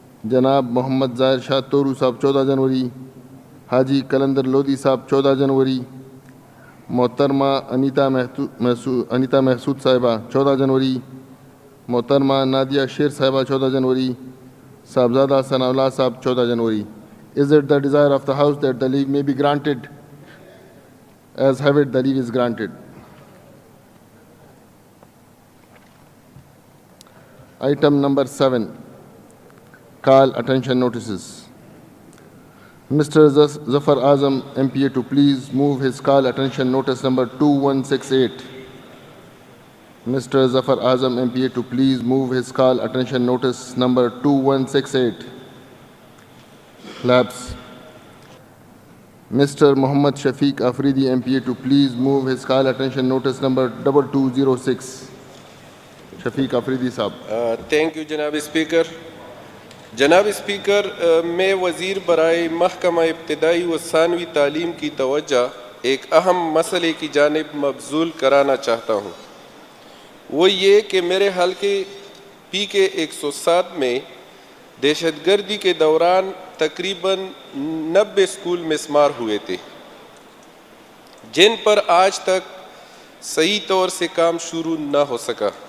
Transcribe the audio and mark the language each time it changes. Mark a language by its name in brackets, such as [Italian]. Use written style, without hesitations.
[Urdu] جناب محمد ظاہر شاہ تورو صاحب 14 جنوری. حاجی کلندر لودھی صاحب 14 جنوری. محترمہ انیتا محسود صاحبہ 14 جنوری. محترمہ نادیہ شیر صاحبہ 14 جنوری. صاحبزادہ ثناء اللہ صاحب 14 جنوری. [English] Is it the desire of the House that the leave may be granted? As have it, the leave is granted. Item number 7, call attention notices. Mr. Zafar Azam, MPA, to please move his call attention notice number 2168. Mr. Zafar Azam, MPA, to please move his call attention notice number 2168. Lapse. Mr. Muhammad Shafiq Afridi, MPA, to please move his call attention notice number 2206. [Urdu] شفیق افریدی صاحب. Thank you جناب speaker. جناب speaker, میں وزیر برائے محکمہ ابتدائی و ثانوی تعلیم کی توجہ ایک اہم مسئلے کی جانب مبذول کرانا چاہتا ہوں، وہ یہ کہ میرے حلقے PK 107 میں دہشت گردی کے دوران تقریباً 90 اسکول مسمار ہوئے تھے، جن پر آج تک صحیح طور سے کام شروع نہ ہو سکا۔